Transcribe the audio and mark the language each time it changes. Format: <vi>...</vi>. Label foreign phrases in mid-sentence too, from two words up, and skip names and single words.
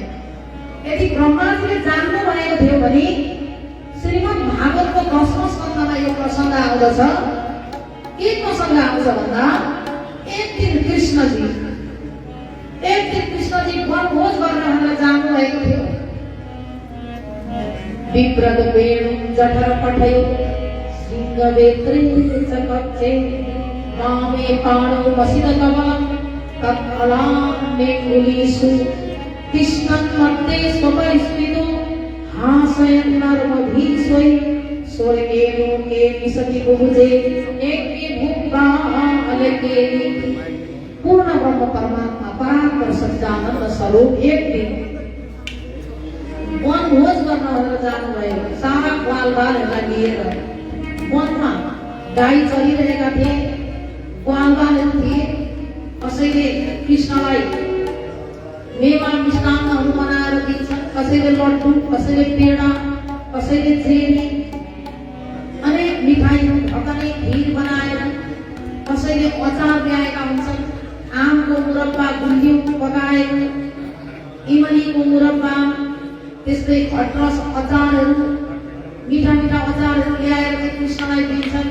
<ne>यदि ब्रह्माजीले जान्नु भएको थियो भने श्रीमद् भागवतको 10औं स्कन्धमा यो प्रसङ्ग आउँदछ। के प्रसङ्ग आउँछ भन्दा एक दिन कृष्णजी वनभोज गर्न भनेर जानु भएको थियो।</ne> <sa>विप्रद वेणु जठर पठयो शृङ्गवेत्री च कक्षे वामे पाणौ मसिद कमलं तत्फलान्मेङ्गुलीषु तिष्ठन् मध्ये स्वपरिस्मितो हासयन् नर्मभीष्वै स्वर्गेणुके विशति बुभुजे एके भूप्रालकेनि।</sa> <ne>पूर्ण ब्रह्म परमात्मा परात्पर सच्चिदानन्द स्वरूप एक दिन वनभोज गर्न भनेर जानुभयो। सारा ग्वालबालहरूलाई लिएर वनमा गाई चलिरहेका थिए, ग्वालबालहरू थिए। कसैले कृष्णलाई मेवा मिष्टान्नहरू बनाएर दिन्छन्, कसैले लड्डु, कसैले पेडा, कसैले जेली, अनेक मिठाईहरू ढकने खिर बनाएर, कसैले अचार ल्याएका हुन्छन्, आमको मुरब्बा गुलियो पकाएको, इमलीको मुरब्बा, त्यस्तै खटरस अचारहरू, मिठा मिठा अचारहरू ल्याएर कृष्णलाई दिन्छन्।</ne>